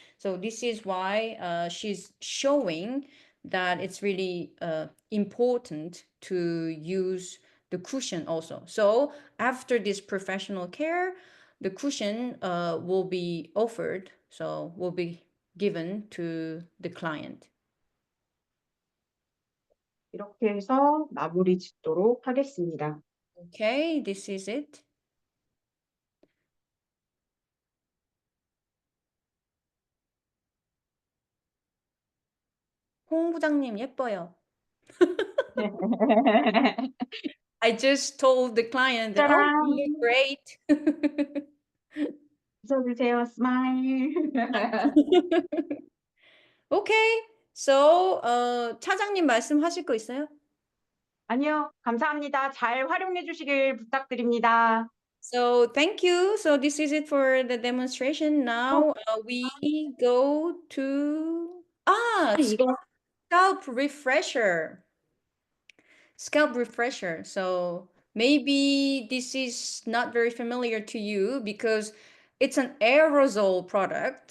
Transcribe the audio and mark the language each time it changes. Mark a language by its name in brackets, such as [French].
[English] So this is why she's showing that it's really important to use the cushion also. So after this professional care, the cushion will be offered, so will be given to the client. [Korean] 이렇게 해서 마무리 짓도록 하겠습니다. [English] Okay, this is it. [Korean] 홍 부장님 예뻐요. [English] I just told the client that, oh, you look great. [Korean] 웃어주세요, 스마일. [English] Okay, so [Korean] 차장님 말씀하실 거 있어요? 아니요, 감사합니다. 잘 활용해 주시길 부탁드립니다. [English] So thank you. So this is it for the demonstration. Now we go to [Korean] 이거 [English] scalp refresher. Scalp refresher. So maybe this is not very familiar to you because it's an aerosol product.